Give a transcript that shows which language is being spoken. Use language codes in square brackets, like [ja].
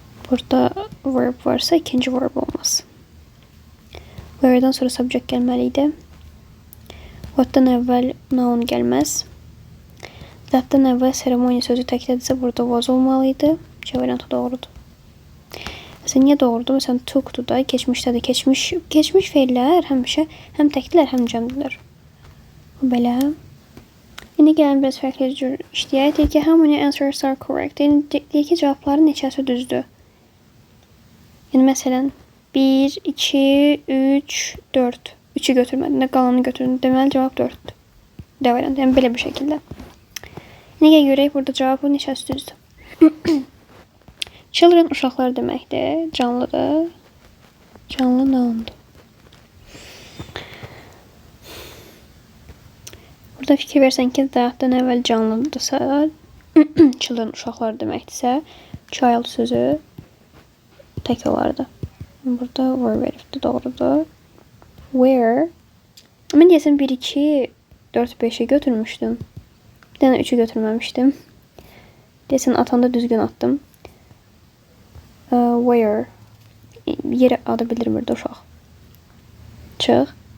[az] Burada verb varsa ikinci verb olmaz. Where'dan sonra subject gəlməliydi. What'dan əvvəl noun gəlməz. That'dan əvvəl ceremony sözü təklədirsə burada was olmalıydı. C variantı doğrudur. Məsələn, niyə doğrudur? Məsələn, took'dur da, keçmişdədir. Keçmiş feillər həmişə həm təkdilər, həm cəmdilər. Belə. İndi gəlin biraz fərqli cür işləyək. Deyək ki, [en] how many answers are correct? [az] Yəni, deyək ki, cavabların neçəsi düzdür? Yəni, məsələn, 1, 2, 3, 4. 3'ü götürmədin də, qalanını götürdün. Deməli, cavab 4'dür. D variantı. Yəni, belə bir şəkildə. Nəyə görək, burada cavabı neçəsi düzdür? Children uşaqlar deməkdir. Canlıdır. Canlı noundur. Burada fikir versən ki, that'dan əvvəl canlıdırsa, children uşaqlar deməkdirsə, child sözü tək olardı. Burada verb veribdir, doğrudur. Where? Mən deyəsən 1, 2, 4, 5'i götürmüşdüm. Bir dənə 3'ü götürməmişdim. Deyəsən atanda düzgün attım. Where? Yeri adı bildirmirdi uşaq. Çıx.